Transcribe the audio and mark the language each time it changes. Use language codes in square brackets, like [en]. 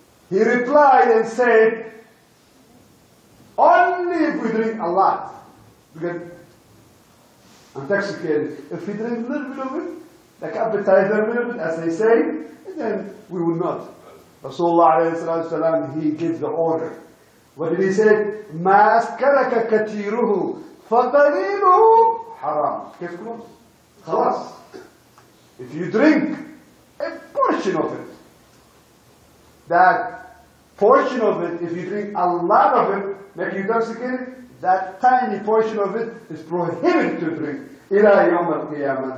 [en] He replied and said, only if we drink a lot. We get intoxicated. If we drink a little bit of it, like appetizer a little bit, as they say, then we will not. Rasulullah alayhi salatu, he gives the order. What did he say? [ar] مَا أَسْكَرَكَ كَثِيرُهُ فَقَلِيلُهُ حَرَامٌ. كيف كلام؟ خلاص. [en] If you drink a portion of it, that portion of it, if you drink a lot of it, make you intoxicated, that tiny portion of it is prohibited to drink. [ar] إِلَى يَوْمَ الْقِيَامَةِ.